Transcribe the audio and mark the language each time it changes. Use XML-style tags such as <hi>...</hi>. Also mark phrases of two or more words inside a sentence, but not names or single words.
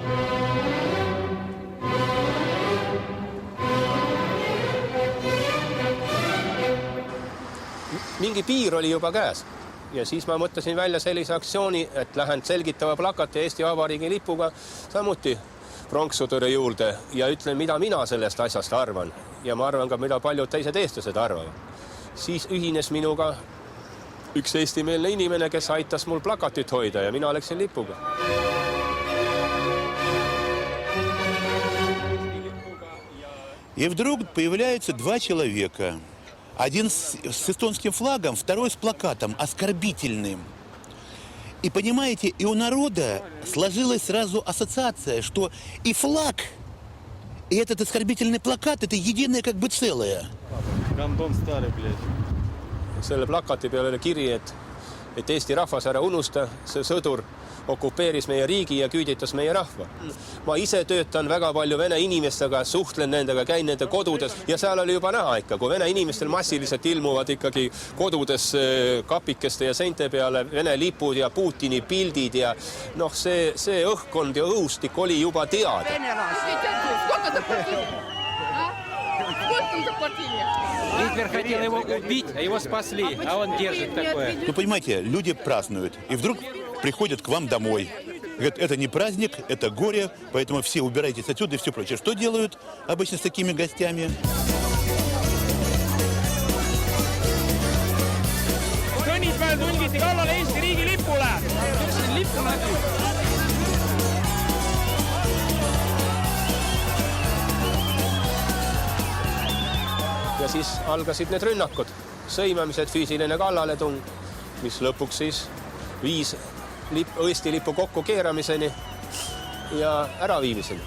<et>Mingi piir oli juba käes ja siis ma mõtlesin välja sellise aktsiooni, et lähen selgitava plakati Eesti Vabariigi lipuga samuti pronkssõduri juurde ja ütlen, mida mina sellest asjast arvan. Ja ma arvan ka, mida paljud teised eestlased arvavad. Siis ühines minuga üks eestimeelne inimene, kes aitas mul plakatit hoida ja mina läksin lipuga.</et> <ru>И вдруг появляются два человека. Один с эстонским флагом, второй с плакатом, оскорбительным. И понимаете, и у народа сложилась сразу ассоциация, что и флаг, и этот оскорбительный плакат – это единое как бы целое. Kandon старый, блядь.</ru> <et>Selle plakati peal oli kiri, et Eesti rahvas ära unusta, see sõdur okupeeris meie riigi ja küüditas meie rahva. Ma ise töötan väga palju vene inimestega, suhtlen nendega, käin nende kodudes ja seal oli juba näha ikka, kui vene inimestel massiliselt ilmuvad ikkagi kodudes kapikeste ja seinte peale vene lipud ja Putini pildid ja see õhkkond ja õhustik oli juba teada.</et> <ru>Гитлер хотел его убить, а его спасли, а он держит такое. Ну, понимаете, люди празднуют, и вдруг приходят к вам домой. Говорят, это не праздник, это горе, поэтому все убирайтесь отсюда и все прочее. Что делают обычно с такими гостями?</ru> <et>Kõnnid järel tungiti kallale Eesti riigi lipule. Lippu nägi. Ja siis algasid need rünnakud, sõimamised, füüsiline kallaletung, mis lõpuks siis viis Eesti lipu kokku keeramiseni ja äraviimiseni.</et>